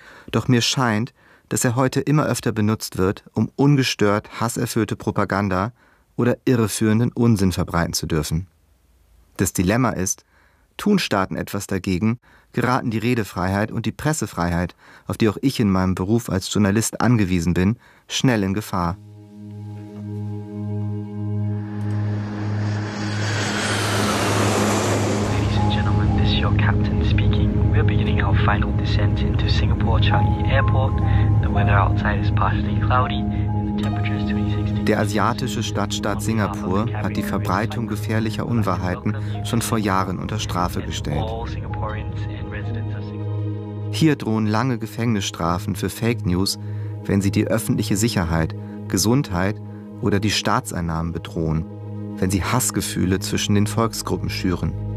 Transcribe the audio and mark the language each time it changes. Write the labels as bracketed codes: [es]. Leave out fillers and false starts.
[de] Doch mir scheint, dass er heute immer öfter benutzt wird, um ungestört hasserfüllte Propaganda oder irreführenden Unsinn verbreiten zu dürfen. Das Dilemma ist, tun Staaten etwas dagegen, geraten die Redefreiheit und die Pressefreiheit, auf die auch ich in meinem Beruf als Journalist angewiesen bin, schnell in Gefahr. [en] Ladies and gentlemen, this is your captain speaking. We're beginning our final descent into Singapore Changi Airport. The weather outside is partially cloudy. [de] Der asiatische Stadtstaat Singapur hat die Verbreitung gefährlicher Unwahrheiten schon vor Jahren unter Strafe gestellt. Hier drohen lange Gefängnisstrafen für Fake News, wenn sie die öffentliche Sicherheit, Gesundheit oder die Staatseinnahmen bedrohen, wenn sie Hassgefühle zwischen den Volksgruppen schüren.